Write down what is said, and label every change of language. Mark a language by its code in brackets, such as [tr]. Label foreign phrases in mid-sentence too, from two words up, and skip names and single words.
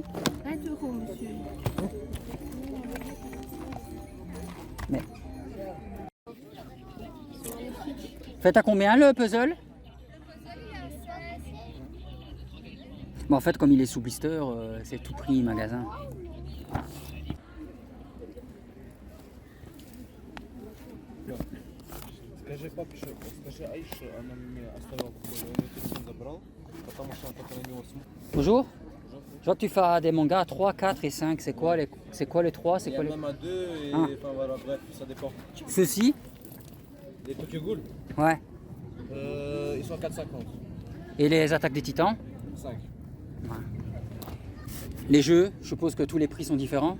[fr] 20 euros, monsieur. Mais. Faites à combien le puzzle? Bon, en fait, comme il est sous blister, c'est tout prix magasin. [ru] Скажи папе, скажи Аише, она мне оставила телефон забрал, потому что он только на него смотрит. [fr] Bonjour. Je vois que tu fais des mangas 3, 4 et 5. C'est quoi les 3? C'est Il y quoi a les... même à 2 et Ah. enfin voilà, bref, ça dépend. Ceux-ci? Les Tokyo Ghoul, Ouais. ils sont à 4,50. Et les attaques des titans? 5. Les jeux, je suppose que tous les prix sont différents.